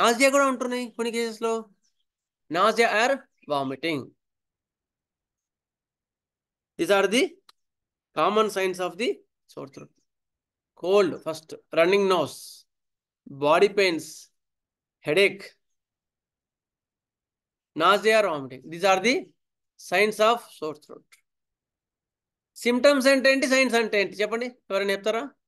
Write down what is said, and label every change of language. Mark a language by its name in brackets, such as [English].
[Telugu] Nausea కూడా ఉంటున్నాయి కొన్ని కేసెస్లో, nausea are vomiting. [English] These are the common signs of the sore throat. Cold first, running nose, body pains, headache, nausea or vomiting. These are the signs of sore throat. [Telugu] Symptoms అంటే ఏంటి, science అంటే ఏంటి చెప్పండి, ఎవరైనా చెప్తారా?